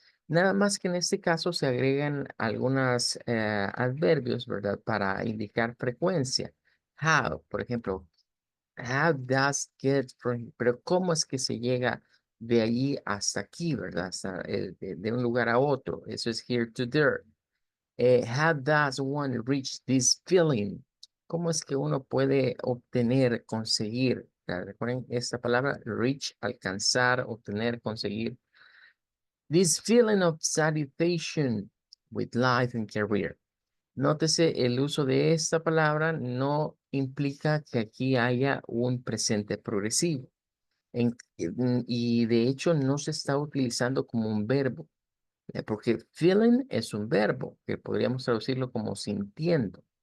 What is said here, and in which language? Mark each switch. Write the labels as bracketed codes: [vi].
[es] Nada más que en este caso se agregan algunos adverbios, ¿verdad? Para indicar frecuencia. [en] How, [es] por ejemplo, [en] how does get from, [es] pero ¿cómo es que se llega de allí hasta aquí, ¿verdad? Hasta, de un lugar a otro. Eso es [en] here to there. How does one reach this feeling? [es] ¿Cómo es que uno puede obtener, conseguir? Recuerden esta palabra, reach, alcanzar, obtener, conseguir. [en] This feeling of satisfaction with life and career. [es] Nótese, el uso de esta palabra no implica que aquí haya un presente progresivo. Y de hecho no se está utilizando como un verbo, porque feeling es un verbo, que podríamos traducirlo como sintiendo.